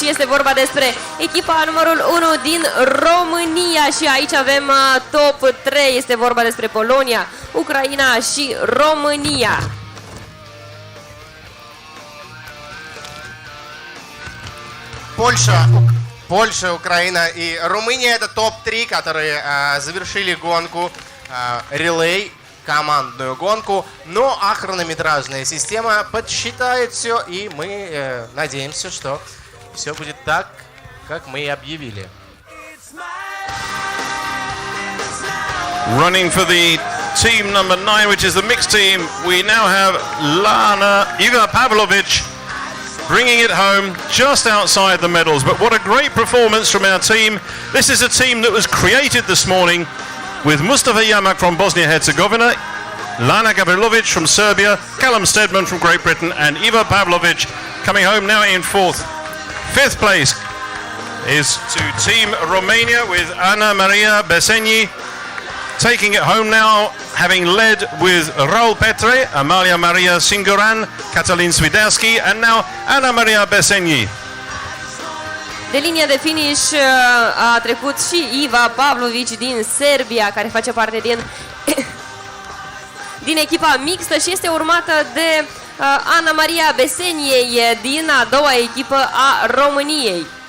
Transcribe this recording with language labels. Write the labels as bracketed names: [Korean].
[Romanian] Este vorba despre echipa numărul 1 din România. Și aici avem top 3. Este vorba despre Polonia, Ucraina și România. [Russian] Польша, Украина и Румыния — это топ-3, которые завершили гонку релей, командную гонку. Ну а хронометражная система подсчитает все, и мы надеемся, что все будет так, как мы и объявили. [English] Running for the team number 9, which is the mixed team, we now have Iva Pavlovic bringing it home just outside the medals. But what a great performance from our team. This is a team that was created this morning with Mustafa Yamak from Bosnia-Herzegovina, Lana Gavrilovic from Serbia, Callum Steadman from Great Britain, and Iva Pavlovic coming home now in 4th. 5th place is to Team Romania with Ana Maria Beseni, taking it home now, having led with Raul Petre, Amalia Maria Singoran, Catalin Swiderski, and now Ana Maria Beseni. [Romanian] De linia de finish a trecut și Iva Pavlovic din Serbia, care face parte din echipa mixtă și este urmată de Ana Maria Beseniei din a doua echipă a României.